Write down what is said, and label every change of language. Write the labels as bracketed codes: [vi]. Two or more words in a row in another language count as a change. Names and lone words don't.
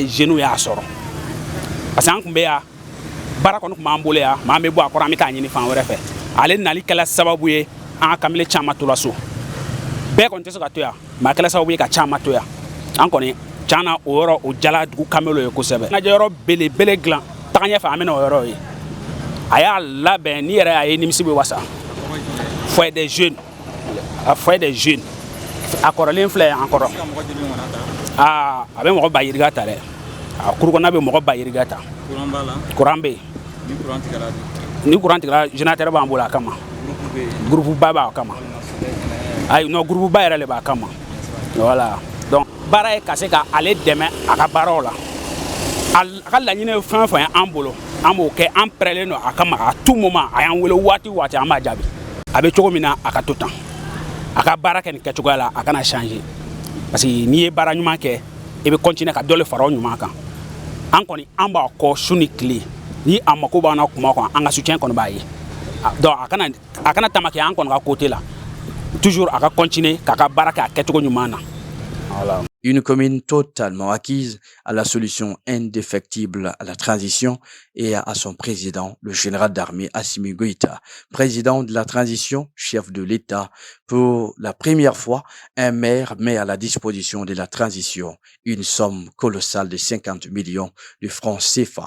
[bm] jeunes y'a sɔrɔ [fr] parce que [bm] an tun bɛ yan baara kɔni tun b'an bolo yan maa an bɛ bɔ a kɔrɔ an bɛ taa ɲini fan wɛrɛ fɛ ale nali kɛla sababu ye an ka kamalen caman tora so bɛɛ kɔni tɛ se ka to yan mais a kɛla sababu ye ka caman to yan an kɔni tiɲɛ na o yɔrɔ o jala dugu Kamelo ye kosɛbɛ ɲɛnajɛ yɔrɔ belebele dilan taga ɲɛfɛ an bɛ na o yɔrɔ ye a y'a labɛn ni yɛrɛ y'a ye nimisi bɛ wasa [fr] foyer des jeunes [bm] a [fr] foyer des jeunes [bm] a kɔrɔlen filɛ an kɔrɔ a bɛ mɔgɔ ba yiriga ta dɛ a kuru kɔnɔna bɛ mɔgɔ ba yiriga ta courant bɛ yen ni courant tigɛra générateur b'an bolo a kama groupe ba b'a kama ayi non groupe ba yɛrɛ de b'a kama voilà donc baara ye ka se ka ale dɛmɛ a ka baaraw la a ka laɲini ye fɛn o fɛn ye an bolo an b'o kɛ an pɛrɛlen don a kama [fr] à tout moment [bm] a y'an wele waati o waati an b'a jaabi a bɛ cogo min na a ka to tan a ka baara kɛ nin kɛcogoya la a kana changer [fr] parce que [bm] n'i ye baara ɲuman kɛ i bɛ continuer ka dɔ le fara o ɲuman kan an kɔni an b'a kɔ su ni tile ni a mako b'an na kuma kɔnɔ an ka soutien kɔni b'a ye donc a kana taama kɛ an kɔni ka côté la [fr] toujours à continuer [bm] k'a baara kɛ a kɛcogo ɲuman na. [fr] Voilà. Une commune totalement acquise à la solution indéfectible à la transition et à son président, le général d'armée Assimi Goïta, président de la transition, chef de l'État. Pour la première fois, un maire met à la disposition de la transition une somme colossale de 50 millions de francs CFA.